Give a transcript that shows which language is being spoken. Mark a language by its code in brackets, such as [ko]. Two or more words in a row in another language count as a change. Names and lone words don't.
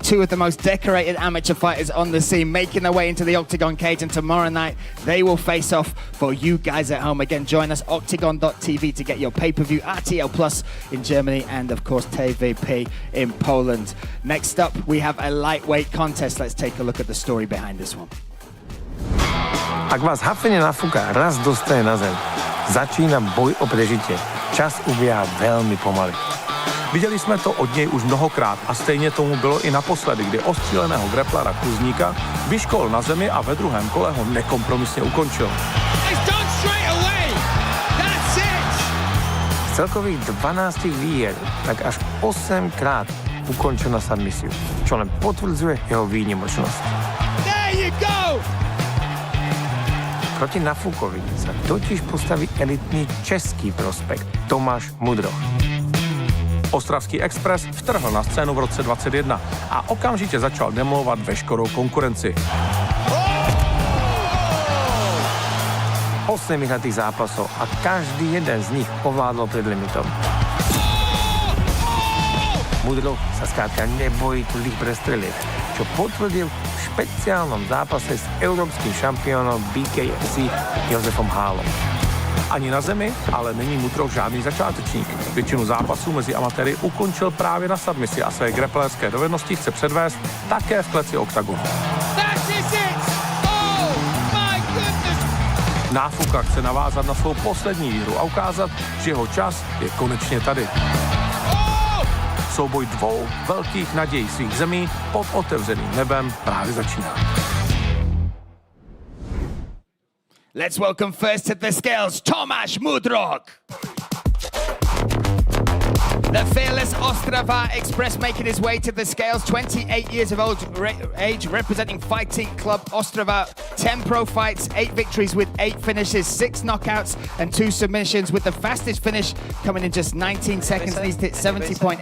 [en] 2 of the most decorated amateur fighters on the scene, making their way into the Oktagon cage. And tomorrow night, they will face off for you guys at home. Again, join us, oktagon.tv, to get your pay-per-view, RTL Plus in Germany, and of course, TVP in Poland. Next up, we have a lightweight contest. Let's take a look at the story behind this one. [sk] Ak vás hafene nafúka, raz dostane na zem. Začína boj o prežitie. Čas ubíhá veľmi pomaly. [cs] Viděli jsme to od něj už mnohokrát a stejně tomu bylo i naposledy, kdy ostříleného grapplera Kuzníka vyškol na zemi a ve druhém kole ho nekompromisně ukončil. [sk] Z celkových 12 výher tak až 8krát ukončil na submisiu, čo len potvrdzuje jeho výnimočnosť. Proti Nafukovi sa totiž postaví elitný český prospekt Tomáš Mudroch. [cs] Ostravský Express vtrhl na scénu v roce 2021 a okamžitě začal demolovat veškerou konkurenci. [sk] 8 vyhratých zápasov a každý jeden z nich ovládol pred limitom. Mudroch sa skrátka nebojí tvrdých prestreliek, čo potvrdil v špeciálnom zápase s európskym šampiónom BKFC Josefom Hálom. [cs] Ani na zemi, ale není Mutrov žádný začátečník. Většinu zápasů mezi amatéry ukončil právě na submisi a své grapplerské dovednosti chce předvést také v kleci Oktagonu. Náfuka chce navázat na svou poslední výhru a ukázat, že jeho čas je konečně tady. Souboj dvou velkých nadějí svých zemí pod otevřeným nebem právě začíná. [en] Let's welcome first to the scales, Tomáš Mudrok. The fearless OSTROV Express making his way to the scales, 28 years of age, representing fighting club OSTROV, 10 pro fights, 8 victories with 8 finishes, 6 knockouts and 2 submissions, with the fastest finish coming in just 19 seconds, and he's hit 70.8.